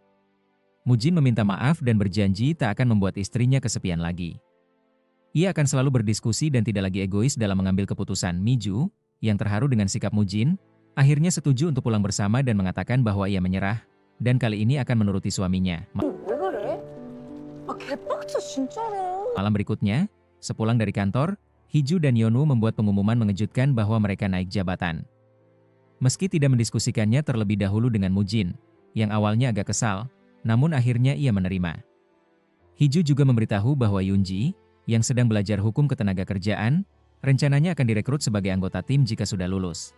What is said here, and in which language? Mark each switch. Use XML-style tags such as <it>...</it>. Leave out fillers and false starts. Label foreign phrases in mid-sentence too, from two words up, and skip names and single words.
<id>Mujin meminta maaf dan berjanji tak akan membuat istrinya kesepian lagi. Ia akan selalu berdiskusi dan tidak lagi egois dalam mengambil keputusan. Miju, yang terharu dengan sikap Mujin, akhirnya setuju untuk pulang bersama dan mengatakan bahwa ia menyerah, dan kali ini akan menuruti suaminya.</id> <ko>왜 그래? 아, 개빡쳐, 진짜로.</ko> <id>Malam berikutnya, sepulang dari kantor, Hiju dan Yonu membuat pengumuman mengejutkan bahwa mereka naik jabatan. Meski tidak mendiskusikannya terlebih dahulu dengan Mujin, yang awalnya agak kesal, namun akhirnya ia menerima. Hiju juga memberitahu bahwa Yunji, yang sedang belajar hukum ketenagakerjaan, rencananya akan direkrut sebagai anggota tim jika sudah lulus.</id>